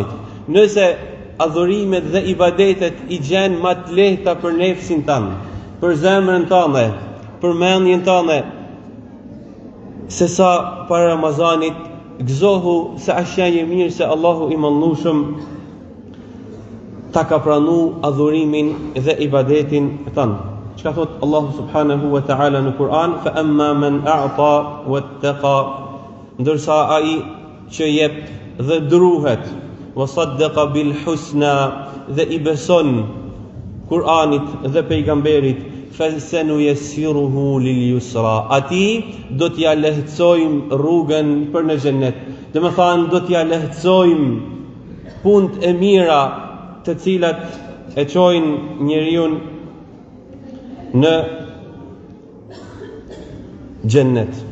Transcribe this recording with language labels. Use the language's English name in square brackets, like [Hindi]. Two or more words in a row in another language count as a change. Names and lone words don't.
[Albanian] Nëse adhurimet dhe ibadetet i gjenë më të lehta për nefsin tanë, për zemrën tanë, për mendjen tanë, se sa para Ramazanit, gëzohu se është shenjë mirë se Allahu i Madhëruar ta ka pranu adhurimin dhe ibadetin tanë. Çka thot Allahu [Arabic] سبحانه وتعالى [Albanian] në Kur'an? [Arabic] فأما من أعطى واتقى. [Albanian] Ndërsa ai që jep dhe druhet, [Arabic] وصدق بالحسنى, [Albanian] dhe i beson Kur'anit dhe pejgamberit, [Arabic] فسنيسره لليسرى. [Albanian] Ati do t'ja lehtësojmë rrugën për në xhennet. Do të thonë do t'ja lehtësojmë punët e mira të cilat e çojnë njeriu në xhennet.